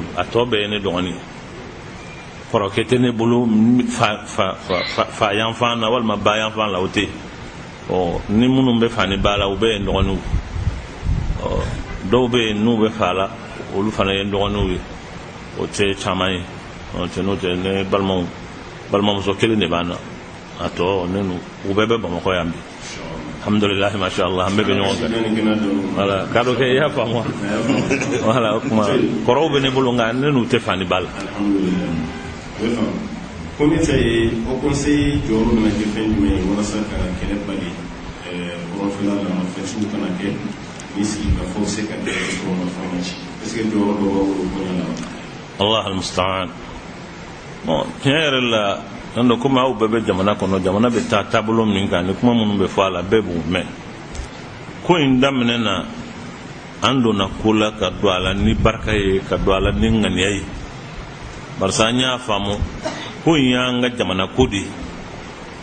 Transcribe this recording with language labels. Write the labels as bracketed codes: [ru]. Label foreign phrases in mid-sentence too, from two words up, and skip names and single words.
[bm] a tɔ bɛɛ ye ne dɔgɔnin ye kɔrɔkɛ tɛ ne bolo fa yanfan na walima ba yanfan la o tɛ ni minnu bɛ fa ni ba la u bɛɛ ye dɔgɔninw dɔw bɛ yen n'u bɛ fa la olu fana ye dɔgɔninw ye o tɛ caman ye n'o tɛ ne balimamuso kelen de b'an na a tɔ ne u bɛɛ bɛ Bamakɔ yan bi [ar] الحمد لله ما شاء الله [bm] an bɛɛ bɛ ɲɔgɔn fɛ voilà k'a dɔ kɛ i y'a faamu wa voilà o kuma kɔrɔw bɛ ne bolo nka ne n'u tɛ fa ni ba la. ko ne ta ye o conseil jɔyɔrɔ bɛna kɛ fɛn jumɛn ye walasa ka kɛlɛ bali kɔrɔnfɛla la fɛn sugu kana kɛ ni sigi ka fɔ se ka kɛ kɔrɔnfɛla ci [fr] est-ce que [bm] jɔyɔrɔ dɔ b'a bolo ko la. [ar] الله المستعان [bm] bon tiɲɛ yɛrɛ la nando komi aw bɛɛ bɛ jamana kɔnɔ jamana bɛ taa taabolo min kan ni kuma minnu bɛ fɔ a la bɛɛ b'u mɛn ko in daminɛ na an donna ko la ka don a la ni barika ye ka don a la ni ŋaniya ye barisa an y'a faamu ko in y'an ka jamana ko de ye